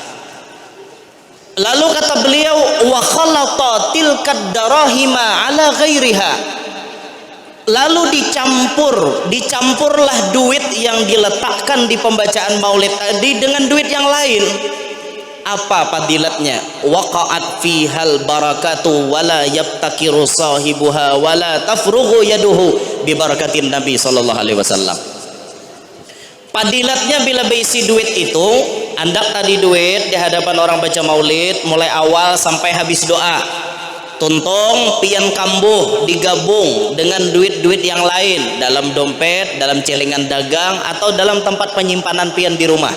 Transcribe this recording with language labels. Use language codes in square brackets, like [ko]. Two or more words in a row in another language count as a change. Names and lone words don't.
[bjn] Lalu kata beliau, [ar] وخلط تلك الدراهم على غيرها. [bjn] Lalu dicampurlah duit yang diletakkan di pembacaan maulid tadi dengan duit yang lain. Apa fadilatnya? [ar] وقعت فيها البركة ولا يبتكر صاحبها ولا تفرغ يده ببركة النبي صلى الله عليه وسلم. [bjn] Fadilatnya bila berisi duit itu, andak tadi duit di hadapan orang baca maulid mulai awal sampai habis doa. Tuntung pian kambuh digabung dengan duit-duit yang lain dalam dompet, dalam celengan dagang atau dalam tempat penyimpanan pian di rumah.